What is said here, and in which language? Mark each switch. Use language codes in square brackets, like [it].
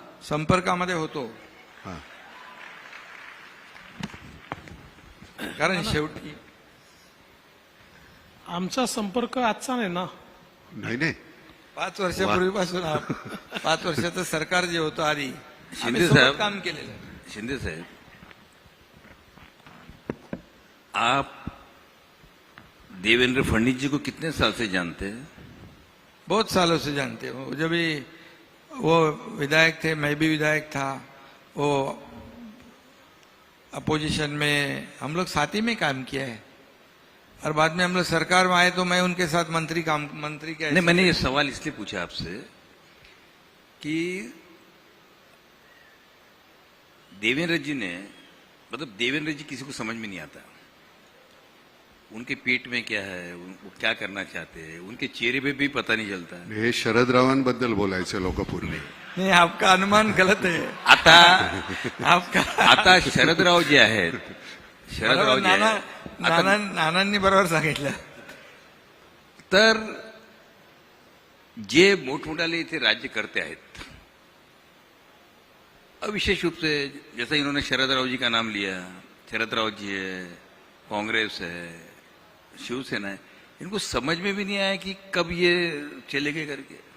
[mr] संपर्कामध्ये होतो. हा. कारण शेवटी आमचा संपर्क आजचा नाही ना. नाही 5 वर्षापूर्वीपासून 5 वर्षाचं सरकार जे होतं आधी शिंदे आम्ही सोबत साहेब, काम केलेलं. [hi] शिंदे साहब, आप देवेंद्र फडणवीस जी को कितने साल से जानते हैं? बहुत सालों से जानते हो. जब भी वो विधायक थे, मैं भी विधायक था, वो अपोजिशन में हम लोग साथ ही में काम किया है, और बाद में हम लोग सरकार में आए तो मैं उनके साथ मंत्री के नहीं, मैंने ये सवाल इसलिए पूछा आपसे कि देवेंद्र जी ने, मतलब देवेंद्र जी किसी को समझ में नहीं आता, उनके पेट में क्या है, वो क्या करना चाहते हैं, उनके चेहरे पे भी पता नहीं चलता. [mr] हे शरदरावांबद्दल बोलायचे लोक पूर्वी. [hi] नहीं, आपका अनुमान गलत है. [mr] आता [hi] आपका [mr] आता शरदराव जे आहेत, शरदराव जे आहेत, आता नानांनी बरोबर सांगितलं. तर जे मोठमोठाले इथे राज्य करते आहेत, [hi] विशेष रूप से जैसा इन्होंने शरदराव जी का नाम लिया, शरदराव जी है, कांग्रेस है, शिवसेना है, इनको समझ में भी नहीं आया कि कब ये चलेंगे करके.